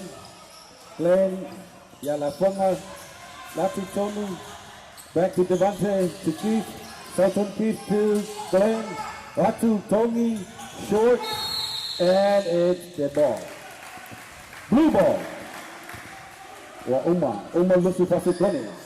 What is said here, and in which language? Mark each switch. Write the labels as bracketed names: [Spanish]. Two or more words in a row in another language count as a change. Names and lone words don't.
[English] Glenn. Yala Fonga. Lati Tony. Back to Devontae. To Keith. Southern Keith to Glenn. Ratu Tony. Short. And it's the ball. Blue ball. Uma looks for the 20.